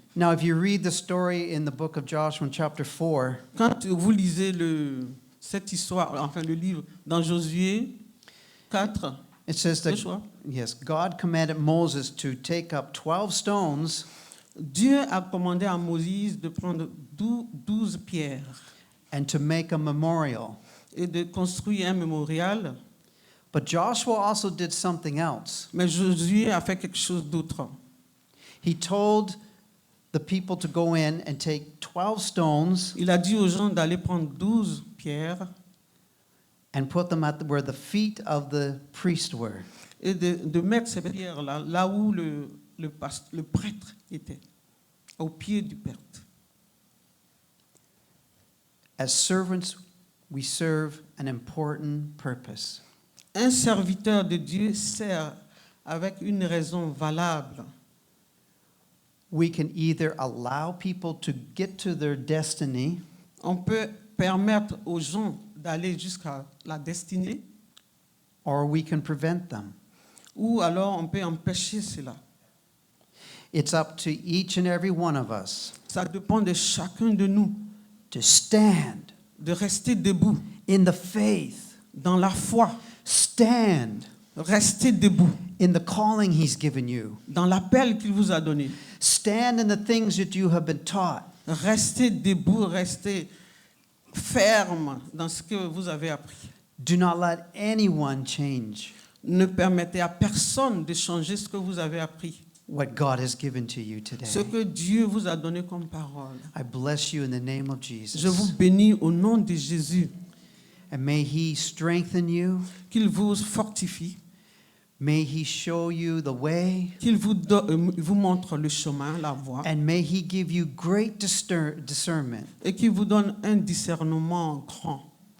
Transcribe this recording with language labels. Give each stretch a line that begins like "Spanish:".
English: Now, if you read the story in the book of Joshua in chapter 4,
French: Quand vous lisez cette histoire, enfin le livre dans Josué 4,
English: it says that, Joshua, yes, God commanded Moses to take up 12 stones
French: Dieu a commandé à Moïse de prendre 12 pierres
English: and to make a memorial.
French: et de construire un mémorial.
English: But Joshua also did something else.
French: Mais Josué a fait quelque chose d'autre.
English: He told the people to go in and take 12 stones
French: Il a dit aux gens d'aller prendre 12 pierres
English: and put them at where the feet of the priest were.
French: et de mettre ces pierres là où le prêtre était, au pied du prêtre.
English: As servants, we serve an important purpose.
French: Un serviteur de Dieu sert avec une raison valable.
English: We can either allow people to get to their destiny,
French: On peut permettre aux gens d'aller jusqu'à la destinée,
English: or we can prevent them.
French: ou alors on peut empêcher cela.
English: It's up to each and every one of us
French: Ça dépend de chacun de nous
English: to stand
French: de rester debout
English: in the faith,
French: dans la foi,
English: stand
French: rester debout
English: in the calling He's given you,
French: dans l'appel qu'il vous a donné.
English: stand in the things that you have been taught.
French: Restez debout, restez ferme dans ce que vous avez appris.
English: Do not let anyone change
French: Ne permettez à personne de changer ce que vous avez appris,
English: what God has given to you today.
French: ce que Dieu vous a donné comme parole.
English: I bless you in the name of
French: Je vous
English: Jesus.
French: bénis au nom de Jésus,
English: And may He strengthen you.
French: qu'il vous fortifie,
English: May He show you the way.
French: qu'il vous montre le chemin, la voie,
English: And may He give you great discernment
French: et qu'il vous donne un discernement grand